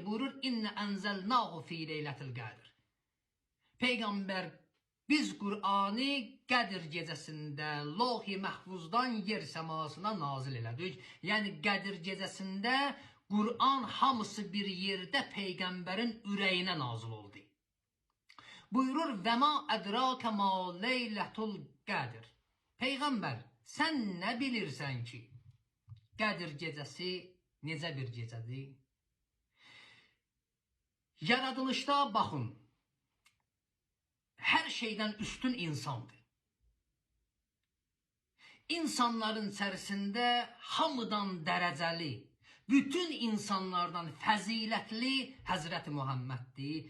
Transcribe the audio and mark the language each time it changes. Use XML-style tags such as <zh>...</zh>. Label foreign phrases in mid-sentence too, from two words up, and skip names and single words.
<az>Buyurur:</az> <ar>إنا أنزلناه في ليلة القدر.</ar> <az>Peyğəmbər, biz Qur'anı Qədir gecəsində Loh-i Məhvuzdan yer səmasına nazil elədik. Yəni Qədir gecəsində Qur'an hamısı bir yerdə Peyğəmbərin ürəyinə nazil oldu. Buyurur:</az> <ar>وما أدراك ما ليلة القدر.</ar> <az>Peyğəmbər, sən nə bilirsən ki, Qədir gecəsi necə bir gecədir? Yaradılışda baxın, hər şeydən üstün insandır. İnsanların içərisində hamıdan dərəcəli, bütün insanlardan fəzilətli Həzrəti Muhammeddir.</az>